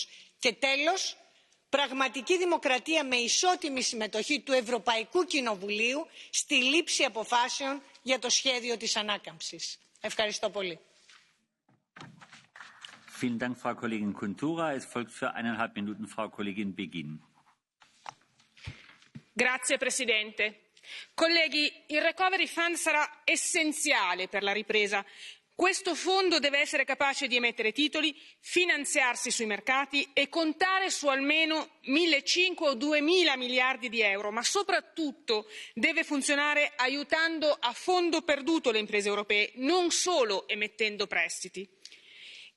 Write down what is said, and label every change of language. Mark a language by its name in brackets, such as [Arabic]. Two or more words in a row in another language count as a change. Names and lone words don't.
[Greek] Και τέλος, πραγματική δημοκρατία με ισότιμη συμμετοχή του Ευρωπαϊκού Κοινοβουλίου στη λήψη αποφάσεων για το σχέδιο της ανάκαμψης. Ευχαριστώ πολύ. [German] Vielen Dank, Frau Kollegin Kundura. Es folgt für 1,5 Minuten Frau Kollegin Begin. [Italian] Grazie Presidente. Colleghi, il [English] Recovery Fund [Italian] sarà essenziale per la ripresa. Questo fondo deve essere capace di emettere titoli, finanziarsi sui mercati e contare su almeno 1.500 o 2.000 miliardi di euro, ma soprattutto deve funzionare aiutando a fondo perduto le imprese europee, non solo emettendo prestiti.